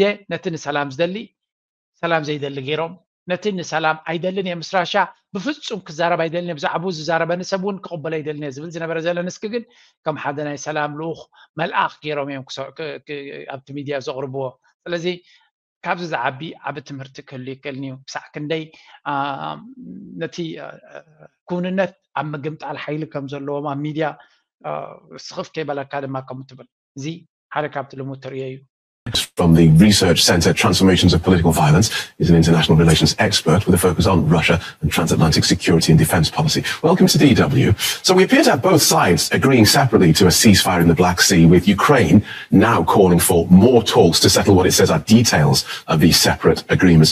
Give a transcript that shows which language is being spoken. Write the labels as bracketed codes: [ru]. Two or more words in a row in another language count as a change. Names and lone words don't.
[ti] ነቲ ንሰላም ዝደሊ ሰላም ዘይደሊ ገይሮም ነቲ ንሰላም ኣይደልን እየ ምስ ራሻ ብፍፁም ክዛረብ ኣይደልን እየ ብዛዕባ ዝዛረበኒ ሰብ እውን ክቕበሎ ኣይደልን እየ ዝብል ዝነበረ ዘለንስኪ ግን ከም ሓደ ናይ ሰላም ልኡኽ መልኣኽ ገይሮም እዮም ኣብቲ ሚድያ ዘቕርብዎ ስለዚ ካብዚ ዝዓቢ ዓብ ትምህርቲ ክህሉ ይክእልኒ እዩ ክሳዕ ክንደይ ነቲ ኩንነት ኣብ ምግምጣል ሓይሊ ከም ዘለዎም ኣብ ሚድያ ስኽፍ ከይበለካ ድማ ከምኡ ትብል እዚ ሓደ ካብቲ ልሙድ ትርእዮ እዩ [en] From the Research Center Transformations of Political Violence is an international relations expert with a focus on Russia and transatlantic security and defense policy. Welcome to DW. So we appear to have both sides agreeing separately to a ceasefire in the Black Sea, with Ukraine now calling for more talks to settle what it says are details of these separate agreements.